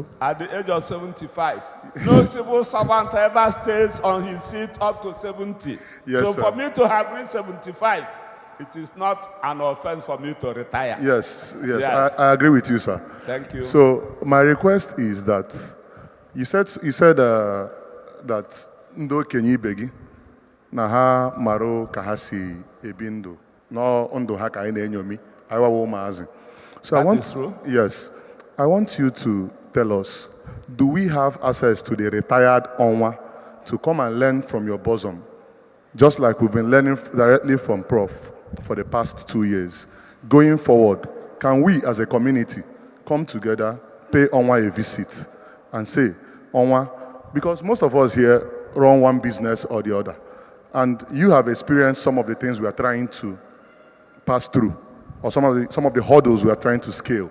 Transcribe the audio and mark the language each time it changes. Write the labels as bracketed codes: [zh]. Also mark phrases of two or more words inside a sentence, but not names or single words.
[en] At the age of 75, no civil servant ever stays on his seat up to 70. Yes, so sir. for me to have reached 75, it is not an offense for me to retire. Yes. I agree with you, sir. Thank you. So my request is that you said that ndo kenyi begi na ha maro kahasi ebindo no ndo ha ka ina enyomi aiwa wo maazi. So That is true. Yes, I want you to tell us, do we have access to the retired Onwa to come and learn from your bosom, just like we've been learning directly from Prof for the past 2 years? Going forward, can we as a community come together, pay Onwa a visit and say, Onwa, because most of us here run one business or the other, and you have experienced some of the things we are trying to pass through, or some of the hurdles we are trying to scale.